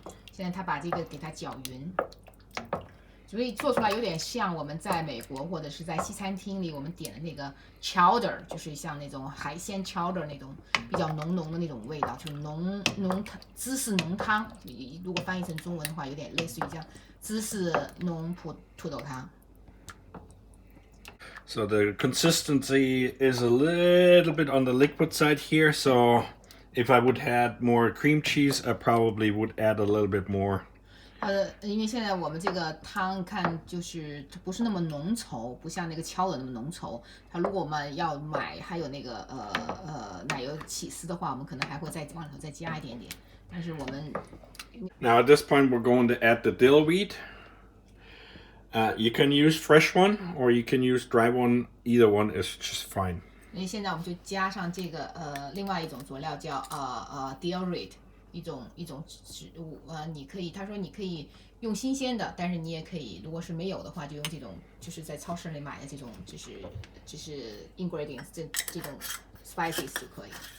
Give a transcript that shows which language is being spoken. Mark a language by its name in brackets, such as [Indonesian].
[Chinese] 现在他把这个给它搅匀。所以做出来有点像我们在美国或者是在西餐厅里我们点的那个 chowder， 就是像那种海鲜 chowder 那种比较浓的那种味道，就是芝士浓汤。如果翻译成中文的话，有点类似于这样芝士浓土豆汤。 [English] So the consistency is a little bit on the liquid side here. So if I would add more cream cheese, I probably would add a little bit more. [Chinese] 因为现在我们这个汤看就是它不是那么浓稠，不像那个敲的那么浓稠。它如果我们要买还有那个奶油起司的话，我们可能还会再往里头再加一点点。但是我们 [English] Now at this point we're going to add the dill wheat. You can use fresh one or you can use dry one. Either one is just fine. [Chinese] 因为现在我们就加上这个另外一种佐料叫dill wheat。一种植物，他说你可以用新鲜的，但是你也可以，如果是没有的话，就用这种就是在超市里买的这种，就是 ingredients 这种 spices 就可以。